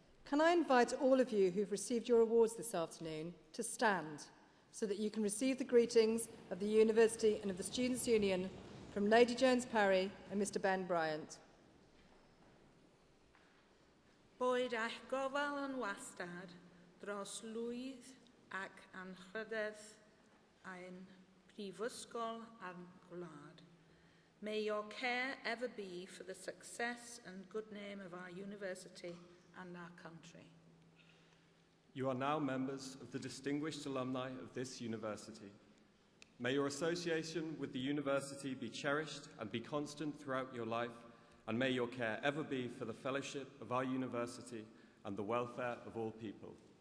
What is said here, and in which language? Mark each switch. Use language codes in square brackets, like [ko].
[en] Can I invite all of you who've received your awards this afternoon to stand so that you can receive the greetings of the University and of the Students' Union from Lady Jones Parry and Mr Ben Bryant. [cy] Boed eich gofal yn wastad dros lwydd ac anrhydedd ein prifysgol a'n gwlad. [en] May your care ever be for the success and good name of our university and our country. You are now members of the distinguished alumni of this university. May your association with the university be cherished and be constant throughout your life, and may your care ever be for the fellowship of our university and the welfare of all people.